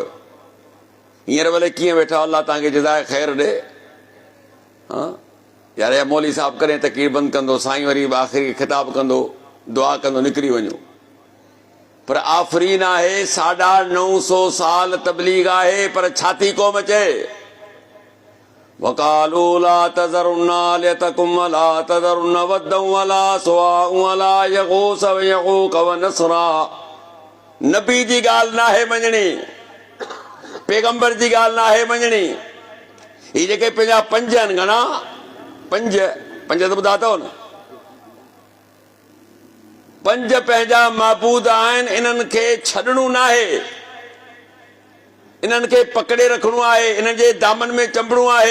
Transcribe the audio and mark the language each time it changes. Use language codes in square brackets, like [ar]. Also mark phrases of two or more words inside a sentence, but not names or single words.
[sd] हींअर भले कीअं वेठा, अल्लाह तव्हांखे जज़ाए ख़ैर ॾे। हाँ यार या मौली साहब कॾहिं तक़रीर बंदि कंदो, साईं वरी आख़िरी ख़िताब कंदो, दुआ कंदो, निकिरी वञो। पर आफ़रीन आहे 950 साल तबलीग आहे, पर छाती क़ौम चए [ar] وَقَالُوا لَا تَذَرُنَّ آلِهَتَكُمْ وَلَا تَذَرُنَّ وَدًّا وَلَا سُوَاعًا وَلَا يَغُوثَ وَيَعُوقَ وَنَسْرًا. [sd] नबी जी ॻाल्हि न आहे मञणी, पैगंबर जी ॻाल्हि न आहे मञणी। ही जेके पंहिंजा पंज आहिनि, घणा? पंज त ॿुधा अथव न। पंज पंहिंजा महबूद आहिनि, इन्हनि खे छॾणो न आहे, इन्हनि खे पकड़े रखणो आहे, इन्हनि जे दामन में चंबणो आहे।